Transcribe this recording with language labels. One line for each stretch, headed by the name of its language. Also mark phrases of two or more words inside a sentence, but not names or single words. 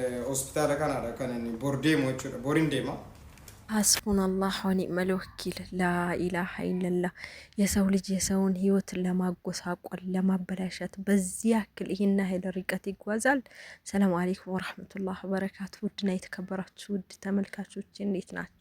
Oromo: hospitaala kanaadha kan inni bor deemu jechuudha. Boriin deema.
Arabic: حسبنا الله ونعم الوكيل لا إله إلا الله።
Amharic: የሰው ልጅ የሰውን ህይወት ለማጎሳቆል ለማበላሸት በዚህ ያክል ይህን ያህል ርቀት ይጓዛል።
Arabic: السلام عليكم ورحمة الله وبركاته።
Amharic: ውድና የተከበራችሁ ውድ ተመልካቾች እንዴት ናችሁ?